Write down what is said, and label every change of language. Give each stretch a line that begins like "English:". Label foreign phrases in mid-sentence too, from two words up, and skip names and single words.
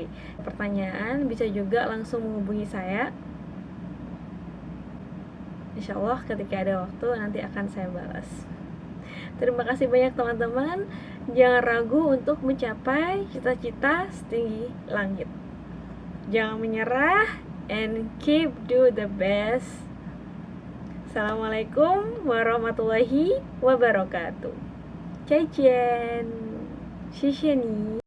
Indonesian: Pertanyaan bisa juga langsung menghubungi saya.
Arabic: إن شاء الله
Indonesian: ketika ada waktu nanti akan saya balas. Terima kasih banyak teman-teman. Jangan ragu untuk mencapai cita-cita setinggi langit. Jangan menyerah
English: and keep do the best.
Arabic: السلام عليكم ورحمة الله وبركاته.
Chinese: 再见，谢谢你。